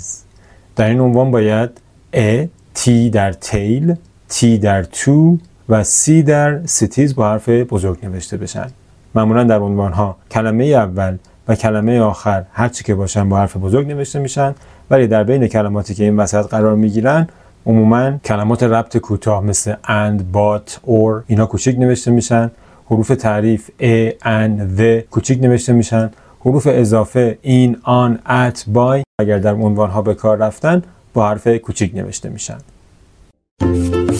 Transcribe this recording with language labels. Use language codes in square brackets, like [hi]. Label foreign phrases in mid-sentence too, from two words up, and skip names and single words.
[fa] در این عنوان باید A، T در tale، T در two و C در cities با حرف بزرگ نوشته بشن. معمولا در عنوان ها کلمه اول و کلمه آخر هرچی که باشن با حرف بزرگ نوشته میشن، ولی در بین کلماتی که این وسط قرار میگیرن عموما کلمات ربط کوتاه مثل and، but، or اینا کوچیک نوشته میشن. حروف تعریف a، and، the کوچیک نوشته میشن. حروف اضافه in، on، at، by اگر در عنوان ها به کار رفتن با حرف کوچیک نوشته میشن.